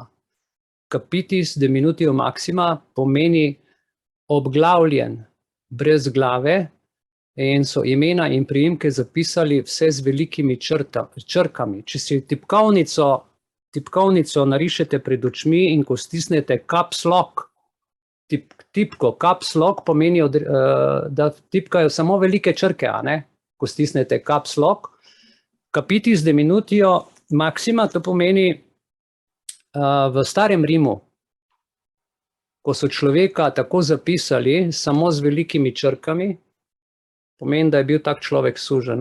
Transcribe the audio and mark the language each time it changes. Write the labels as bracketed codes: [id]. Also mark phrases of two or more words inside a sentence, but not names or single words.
[la] Capitis diminutio maxima [sl] pomeni obglavljen, brez glave, in so imena in priimke zapisali vse z velikimi črkami. Če si tipkovnico narišete pred očmi in ko stisnete [en] caps lock, [sl] tipko [en] caps lock [sl] pomeni, da tipkajo samo velike črke, a ne? Ko stisnete [en] caps lock. [la] Capitis diminutio maxima, [sl] to pomeni v starem Rimu, ko so človeka tako zapisali samo z velikimi črkami, pomeni, da je bil tak človek suženj.